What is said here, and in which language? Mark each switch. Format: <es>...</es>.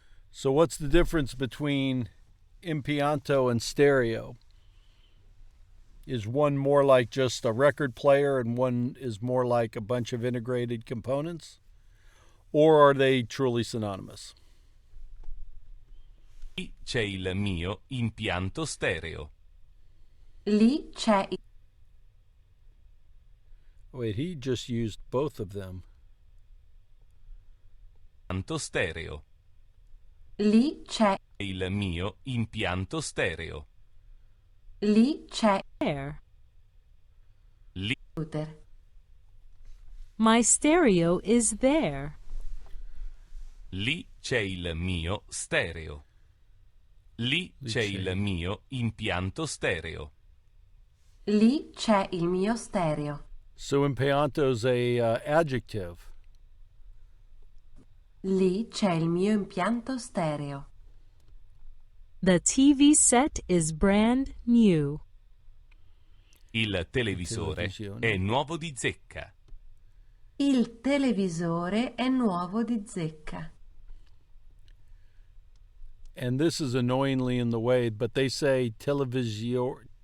<en>So what's the difference between impianto and stereo? Is one more like just a record player and one is more like a bunch of integrated components? Or are they truly synonymous?</en> <it>c'è il mio impianto stereo. Lì c'è il</it> <en>Wait, he just used both of them.</en> <it>Impianto stereo. Lì c'è Il mio impianto stereo. Lì c'è</it> <en>There.</en> <it>Lì il computer.</it> <en>My stereo is there.</en> <it>Lì c'è il mio stereo. Lì c'è il mio impianto stereo. Lì c'è il mio stereo.</it> <en>So impianto's a adjective.</en> <it>Lì c'è il mio impianto stereo.</it> <en>The TV set is brand new.</en> <it>Il televisore televisione. è nuovo di zecca. Il televisore è nuovo di zecca.</it> <en>And this is annoyingly in the way, but they say televisore.</en>